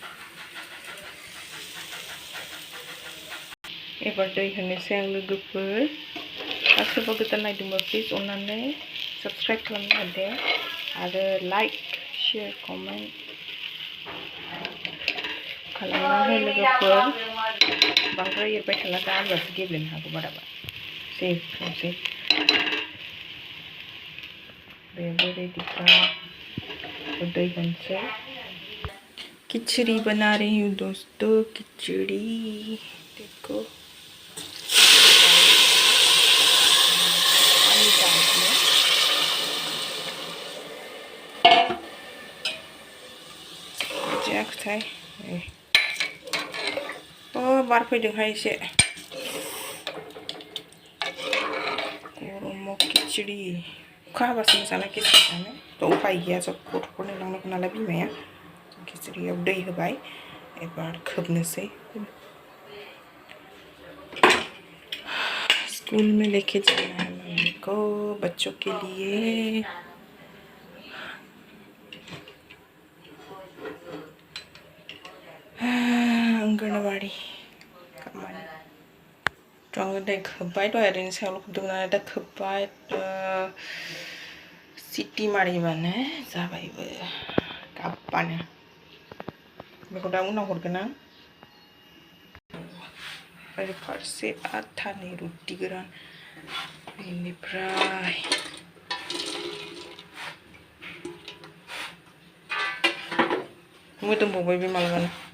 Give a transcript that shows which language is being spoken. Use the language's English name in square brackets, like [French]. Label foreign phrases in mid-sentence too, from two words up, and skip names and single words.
[Bodo] एबार दै होनोसै आं लोगोफोर आरो सोरबा गोदान नायदोंबा प्लिज अननानै साबस्क्राइब खालामनो हादो आरो [English] like share comment [Bodo] खालामना हो लोगोफोर बांद्राय एरबाय थाला दा आलुआसो गेब्लेनो हागौ बाराबा सेफनोसै बेबो रेडिखा दै होनोसै [Hindi] खिचड़ी बना रही हूँ दोस्तों खिचड़ी देखो [Bodo] जायाखैथाय बार फैदोंहाय एसे गरमाव खिचड़ी अखा हाबासो मोजांना खिचड़ी जानो थ' उफाय गैया सब गथ'फोरनो लांनांगौ नालाय बिमाया खिचड़ियाव दै होबाय एबार खोबनोसै [Hindi] स्कूल में लेके जाना है मम्मी को बच्चों के लिए [Bodo] अंगनवाड़ी खामानि थ' आङो दै खोब्बाय दहाय ओरैनो सायावल' खोबदोंमोन नालाय दा खोब्बाय सिटि मारिबानो जाबायबो गाबबानो बेखौ दा उनाव हरगोन आं ओरै फारसे आथानि रुटि गोरान बेनिफ्राय मोदोमबावबाय बे मालाबानो